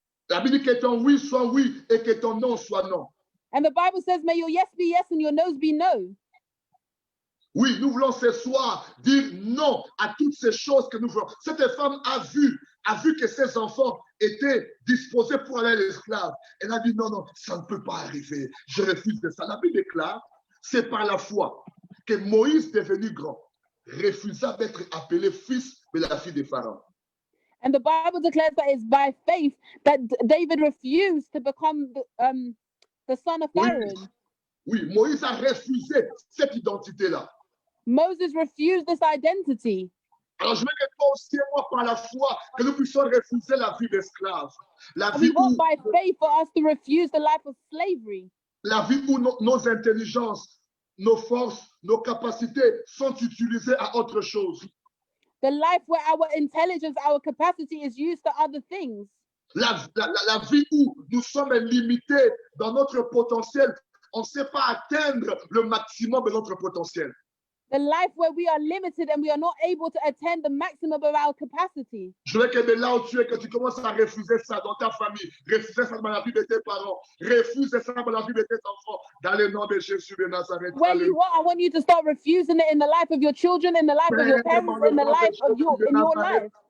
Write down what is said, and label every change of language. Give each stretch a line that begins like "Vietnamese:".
French: La Bible dit que ton oui soit oui et que ton non soit non.
English: And the Bible says, may your yes be yes and your no's be no.
French: Oui, nous voulons ce soir dire non à toutes ces choses que nous voulons. Cette femme a vu que ses enfants étaient disposés pour aller à l'esclave. Elle a dit non, non, ça ne peut pas arriver. Je refuse de ça. La Bible déclare, c'est par la foi que Moïse, devenu grand, refusa d'être appelé fils de la fille de Pharaon.
English: And the Bible declares that it's by faith that David refused to become the son of Pharaoh.
French: Oui, Moïse a refusé cette identité-là.
English: Moses refused this identity.
French: Alors, je veux que toi aussi et moi, par la foi, que nous puissions refuser la vie d'esclave. La
English: We
French: vie
English: want
French: où,
English: by faith for us to refuse the life of slavery.
French: la vie où nos intelligences, nos forces, nos capacités sont utilisées à autre chose.
English: The life where our intelligence, our capacity is used to other things.
French: La vie où nous sommes limités dans notre potentiel. On ne sait pas atteindre le maximum de notre potentiel.
English: The life where we are limited and we are not able to attend the maximum of our capacity.
French: Je veux que de là où tu es, que tu commences à refuser ça dans ta famille, refuser ça dans la vie de tes parents, refuser ça dans la vie de tes enfants, dans le nom de Jésus de Nazareth.
English: Where you are, I want you to start refusing it in the life of your children, in the life of your parents, in the life of your life.